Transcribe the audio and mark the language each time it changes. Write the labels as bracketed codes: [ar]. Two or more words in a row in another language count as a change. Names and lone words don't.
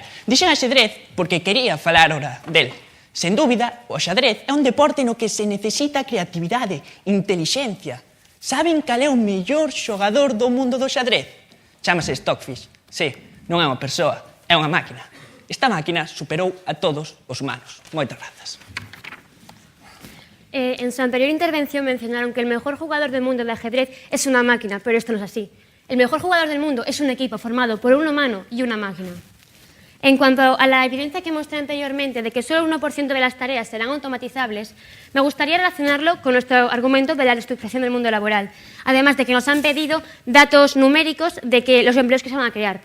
[gl] Dixen axedrez porque quería falar ora del. Sen dúbida, o xadrez é un deporte no que se necesita creatividade, intelixencia. Saben cal é o mellor xogador do mundo do xadrez? Chámase Stockfish. Sí, non é unha persoa, é unha máquina. Esta máquina superou a todos os humanos. Moitas grazas. [es] En su anterior intervención mencionaron que el mejor jugador del mundo de ajedrez es una máquina, pero esto no es así. El mejor jugador del mundo es un equipo formado por un humano y una máquina. En cuanto a la evidencia que mostré anteriormente de que solo el 1% de las tareas serán automatizables, me gustaría relacionarlo con nuestro argumento de la reestructuración del mundo laboral, además de que nos han pedido datos numéricos de que los empleos que se van a crear.